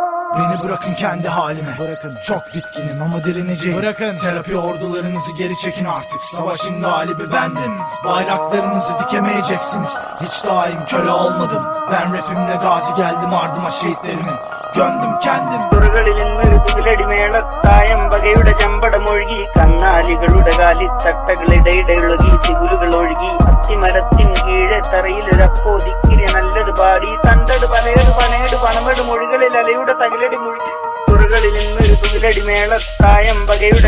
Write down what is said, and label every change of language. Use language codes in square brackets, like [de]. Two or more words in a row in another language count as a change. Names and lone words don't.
[tr] Beni bırakın kendi halime. Bırakın. Çok bitkinim ama direneceğim. Bırakın. Terapi ordularınızı geri çekin artık. Savaşın galibi bendim. Bayraklarınızı dikemeyeceksiniz. Hiç daim köle olmadım. Ben rapimle gazi geldim, ardıma şehitlerimi gömdüm kendim. [ml] തുറകളിൽ മൃദുവിലടിമേളത്തായം വകയുടെ ചമ്പടമൊഴുകി കന്നാലികളുടെ കാലിത്തട്ടകളിടയിടയൊഴുകി തികുലുകൾ ഒഴുകി അത്തിമരത്തിൻ കീഴെ തറയിലൊരപ്പോ ദിക്കിരി നല്ലത് പാടി തണ്ടട് പലയട് പണയട് പണമെട് മൊഴികളിൽ അലയുടെ തകിലടി മുഴുകി തുറകളിൽ മൃദുവിലടിമേളത്തായം വകയുടെ